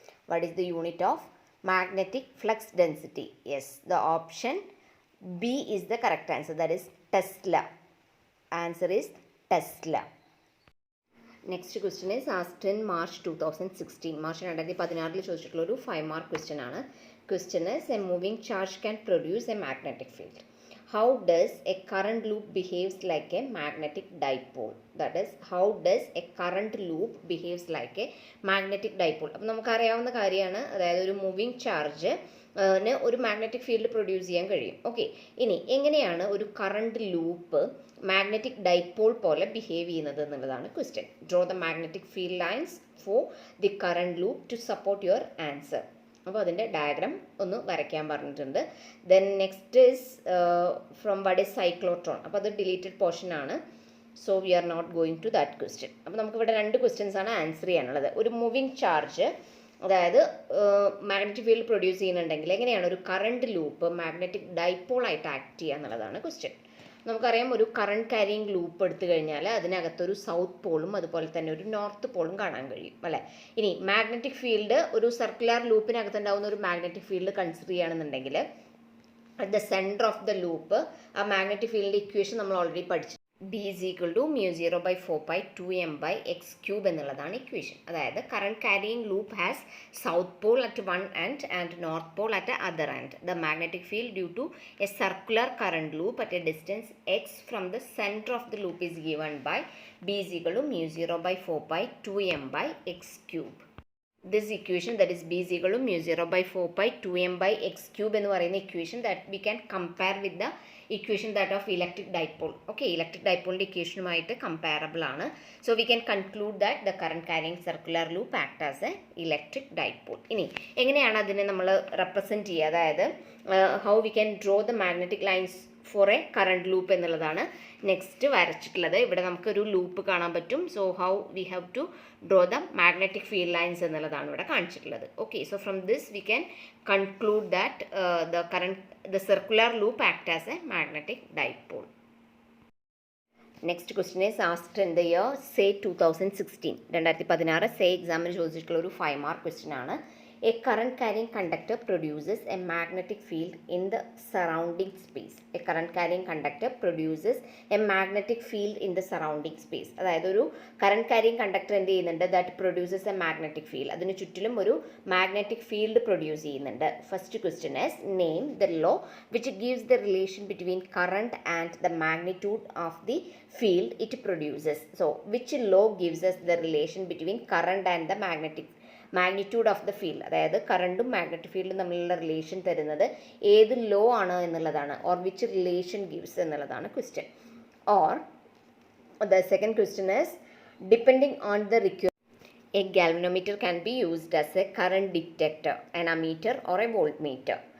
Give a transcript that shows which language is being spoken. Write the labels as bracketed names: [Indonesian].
[English] What is the unit of magnetic flux density? Yes, the option B is the correct answer, that is tesla. Answer is tesla. Next question is asked in March 2016. [Malayalam] March 2016 ചോദിച്ചിട്ടുള്ള ഒരു 5 mark question ആണ്. [English] Question is a moving charge can produce a magnetic field. How does a current loop behaves like a magnetic dipole? That is, how does a current loop behaves like a magnetic dipole? [Malayalam] അപ്പോൾ നമുക്കറിയാവുന്ന കാര്യമാണ്, അതായത് ഒരു moving charge ഒരു magnetic field produce ചെയ്യാൻ കഴിയും. Okay, ഇനി എങ്ങനെയാണ് ഒരു കറണ്ട് ലൂപ്പ് മാഗ്നറ്റിക് ഡൈപോൾ പോലെ ബിഹേവ് ചെയ്യുന്നത് എന്നുള്ളതാണ് question. [English] Draw the magnetic field lines for the current loop to support your answer. [Malayalam] അപ്പോൾ അതിൻ്റെ ഡയഗ്രാം ഒന്ന് വരയ്ക്കാൻ പറഞ്ഞിട്ടുണ്ട്. [English] Then next is from what is cyclotron. [Malayalam] അപ്പോൾ അത് ഡിലീറ്റഡ് പോർഷൻ ആണ്. [English] So we are not going to that question. [Malayalam] അപ്പോൾ നമുക്കിവിടെ 2 ക്വസ്റ്റ്യൻസ് ആണ് ആൻസർ ചെയ്യാനുള്ളത്. ഒരു മൂവിങ് ചാർജ്, അതായത് മാഗ്നറ്റിക് ഫീൽഡ് പ്രൊഡ്യൂസ് ചെയ്യുന്നുണ്ടെങ്കിൽ എങ്ങനെയാണ് ഒരു കറണ്ട് ലൂപ്പ് മാഗ്നറ്റിക് ഡൈപോൾ ആയിട്ട് ആക്ട് ചെയ്യുക എന്നുള്ളതാണ് ക്വസ്റ്റ്യൻ. നമുക്കറിയാം, ഒരു കറണ്ട് ക്യാരിയിങ് ലൂപ്പ് എടുത്തു കഴിഞ്ഞാൽ അതിനകത്തൊരു സൗത്ത് പോളും അതുപോലെ തന്നെ ഒരു നോർത്ത് പോളും കാണാൻ കഴിയും, അല്ലേ? ഇനി മാഗ്നറ്റിക് ഫീൽഡ്, ഒരു സർക്കുലർ ലൂപ്പിനകത്തുണ്ടാവുന്ന ഒരു മാഗ്നറ്റിക് ഫീൽഡ് കൺസിഡർ ചെയ്യുകയാണെന്നുണ്ടെങ്കിൽ at the centre of the loop ആ മാഗ്നറ്റിക് ഫീൽഡിൻ്റെ ഇക്വേഷൻ നമ്മൾ ഓൾറെഡി പഠിച്ചു. [English] B is equal to μ0/4π2m/x³ [Malayalam] എന്നുള്ളതാണ് ഇക്വേഷൻ. [English] അതായത് current carrying loop has south pole at one end and north pole at other end. The magnetic field due to a circular current loop at a distance x from the centre of the loop is given by B is equal to μ0/4π2m/x³. This equation, that is B is equal to μ0/4π2m/x³ [Malayalam] എന്ന് പറയുന്ന equation [English] That we can compare with the equation that of electric dipole. [Malayalam] Okay, electric ഡൈപോളിൻ്റെ ഇക്വേഷനുമായിട്ട് comparable ആണ്. [English] So we can conclude that the current carrying circular loop act as a electric dipole. [Malayalam] ഇനി എങ്ങനെയാണ് അതിനെ നമ്മൾ represent ചെയ്യുക, അതായത് [English] how we can draw the magnetic lines for a current loop [Malayalam] എന്നുള്ളതാണ് next വരച്ചിട്ടുള്ളത്. ഇവിടെ നമുക്കൊരു ലൂപ്പ് കാണാൻ പറ്റും. [English] so how we have to draw the magnetic field lines [Malayalam] എന്നുള്ളതാണ് ഇവിടെ കാണിച്ചിട്ടുള്ളത്. [English] Okay, so from this we can conclude that the circular loop act as a magnetic dipole. Next question is asked in the year say 2016. [Malayalam] 2016 say എക്സാമിന് ചോദിച്ചിട്ടുള്ള ഒരു 5 mark question ആണ്. [English] A current carrying conductor produces a magnetic field in the surrounding space. A current carrying conductor produces a magnetic field in the surrounding space. [Malayalam] അതായത് ഒരു current carrying conductor എന്ത് ചെയ്യുന്നുണ്ട്, [English] That produces a magnetic field. [Malayalam] അതിന് ചുറ്റിലും ഒരു magnetic field produce ചെയ്യുന്നുണ്ട്. [English] First question is name the law which gives the relation between current and the magnitude of the field it produces. So which law gives us the relation between current and the magnitude of the field? [Malayalam] അതായത് കറണ്ടും magnetic ഫീൽഡും തമ്മിലുള്ള relation തരുന്നത് ഏത് law ആണ് എന്നുള്ളതാണ്. [English] or which relation gives [Malayalam] എന്നുള്ളതാണ് question. [English] Or the second question is depending on the requirement a galvanometer can be used as a current detector, an ammeter or a voltmeter.